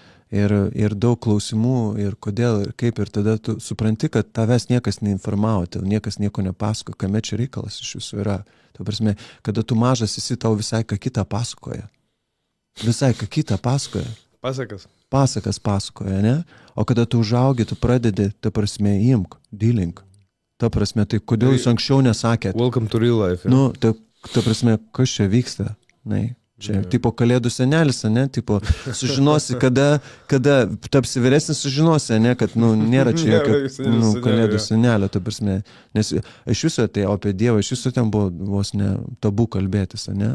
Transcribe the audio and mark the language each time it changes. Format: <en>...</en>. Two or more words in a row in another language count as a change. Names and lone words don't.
<lt>ir daug klausimų, ir kodėl, ir kaip, ir tada tu supranti, kad tavęs niekas neinformavo, tau niekas nieko nepasako, kame čia reikalas iš viso yra. Ta prasme, kada tu mažas esi, tau visai ką kitą pasakoja. Visai ką kitą pasakoja. Pasakas pasakoja, ne? O kada tu užaugi, tu pradedi, ta prasme, imk, dealing. Ta prasme, tai kodėl jūs anksčiau nesakėt?</lt> <en>Welcome to real life.</en> <lt>Nu, ta prasme, kas čia vyksta? Čia, tipo, kalėdų senelis, ne? Tipo, sužinosi, kada tapsi vyresnis, sužinosi, ne? Kad, nėra čia jokio, kalėdų senelio, ta prasme. Nes iš viso tai apie Dievą, iš viso ten buvo vos ne tabu kalbėtis, ne?</lt>